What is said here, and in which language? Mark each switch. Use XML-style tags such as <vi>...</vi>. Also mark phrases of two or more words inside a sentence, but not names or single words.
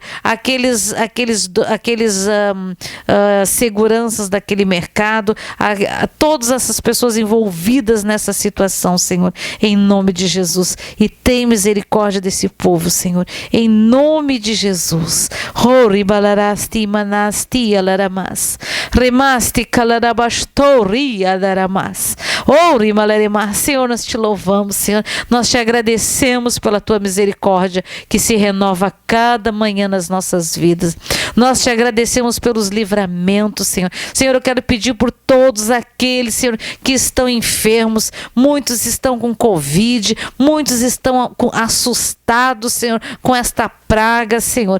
<pt>Aqueles seguranças daquele mercado, todas essas pessoas envolvidas nessa situação, Senhor. Em nome de Jesus. E tem misericórdia desse povo, Senhor. Em nome de Jesus. Hori balarasti manasti alaramas. Remasti kalarabastori alaramas. Ori malaremas. Senhor, nós te louvamos, Senhor. Nós te agradecemos pela tua misericórdia que se renova a cada manhã nas nossas vidas. Nós te agradecemos pelos livramentos, Senhor. Senhor, eu quero pedir por todos aqueles, Senhor, que estão enfermos. Muitos estão com Covid, muitos estão assustados, Senhor, com esta praga, Senhor.</pt>